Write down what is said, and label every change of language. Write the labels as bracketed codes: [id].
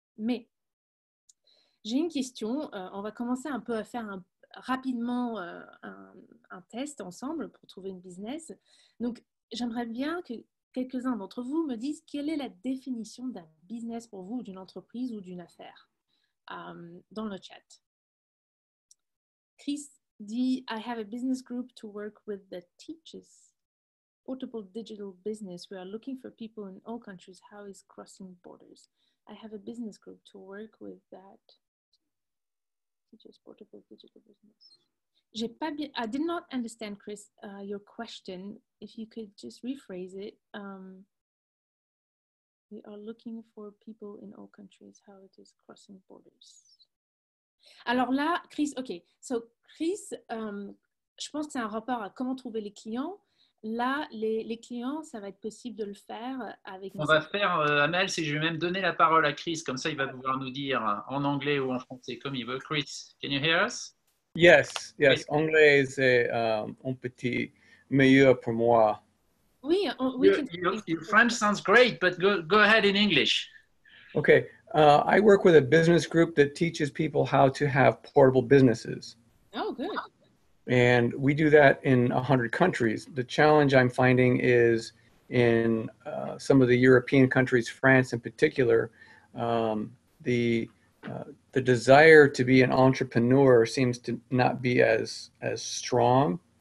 [fr] Mais j'ai une question. On va commencer un peu à faire rapidement un test ensemble pour trouver une business. Donc, j'aimerais bien que quelques-uns d'entre vous me disent quelle est la définition d'un business pour vous, d'une entreprise ou d'une affaire dans le chat. Chris dit [en] I have a business group to work with that teaches portable digital business. We are looking for people in all countries. How is crossing borders? I have a business group to work with that teaches portable digital business. I did not understand, Chris, your question. If you could just rephrase it. We are looking for people in all countries. How it is crossing borders. [fr] Alors là, Chris, OK. [en] So, [fr] Chris, je pense que c'est un rapport à comment trouver les clients. Là, les clients, ça va être possible de le faire avec... On va faire, Amel, je vais même donner la parole à Chris, comme ça il va pouvoir nous dire en anglais ou en français comme il veut. [en] Chris, can you hear us? Yes, [fr] Oui. Anglais c'est un petit meilleur pour moi. Oui, [en] your French sounds great, but go ahead in English. Okay, I work with a business group that teaches people how to have portable businesses. Oh, good. And we do that in 100 countries. The challenge I'm finding is in some of the European countries, France in particular, the desire to be an entrepreneur seems to not be as strong.